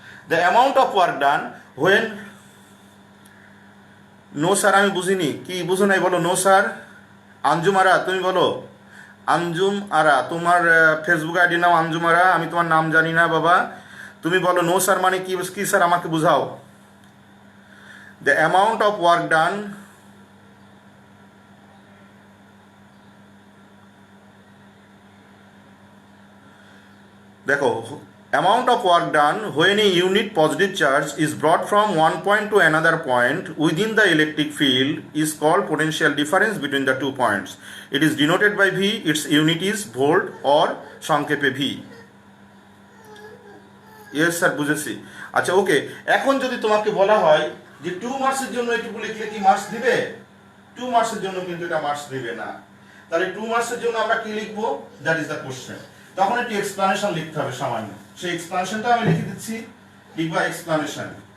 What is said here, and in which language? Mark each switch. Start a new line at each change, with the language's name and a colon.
English: The amount of work done when
Bangla: no sir আমি বুঝিনি, কি বুঝো নাই বলো? No sir. আঞ্জুম আরা, তুমি বলো। আঞ্জুম আরা, তোমার ফেসবুক আইডি নাম আঞ্জুম আরা, আমি তোমার নাম জানি না বাবা, তুমি বলো নো স্যার মানে কি, কি স্যার আমাকে বুঝাও।
English: The amount of work done, দেখো, amount of work done when a unit positive charge is brought from one point to another point within the electric field is called potential difference between the 2 points. It is denoted by V. Its unit is volt, or
Bangla: সংক্ষেপে
English: V.
Bangla: Yes sir, বুঝেছি। আচ্ছা ওকে, এখন যদি তোমাকে বলা হয় যে 2 মার্কসের জন্য এটুকু লিখলে কি মার্কস দিবে? 2 মার্কসের জন্য কিন্তু এটা মার্কস দিবে না। তাহলে 2 মার্কসের জন্য আমরা কি লিখবো?
English: That is the question.
Bangla: তখন একটি এক্সপ্লানেশন লিখতে হবে সামান্য। সেই এক্সপ্লানেশনটা আমি লিখে দিচ্ছি, লিখবা এক্সপ্লানেশন।